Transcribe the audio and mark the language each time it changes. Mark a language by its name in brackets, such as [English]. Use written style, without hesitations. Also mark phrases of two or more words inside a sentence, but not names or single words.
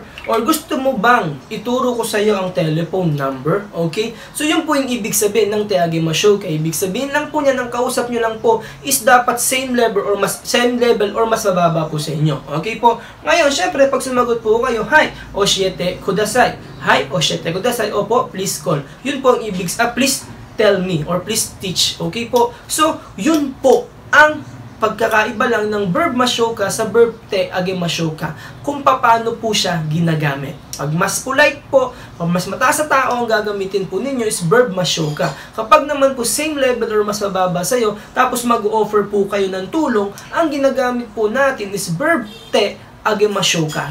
[Filipino] Or gusto mo bang ituro ko sa iyo ang telephone number? Okay? So, yun po yung ibig sabihin ng [Japanese] てあげましょうか. [Filipino] Ibig sabihin lang po niya, ng kausap nyo lang po is dapat [English] same level [Filipino] or mas mababa po sa inyo. Okay po? Ngayon, syempre, pag sumagot po kayo, [Japanese] はい、教えてください. はい、教えてください. [Filipino] Opo, [English] please call. [Filipino] Yun po ang ibig, [English] please tell me or please teach. [Filipino] Okay po? So, yun po ang pagkakaiba lang ng verb mashoka sa verb [Japanese] てあげましょうか [Filipino] kung paano po siya ginagamit. Pag mas polite po, pag mas mataas sa tao, ang gagamitin po ninyo is verb mashoka. Kapag naman po [English] same level [Filipino] or mas mababa sa'yo, tapos mag-offer po kayo ng tulong, ang ginagamit po natin is verb [Japanese] てあげましょうか.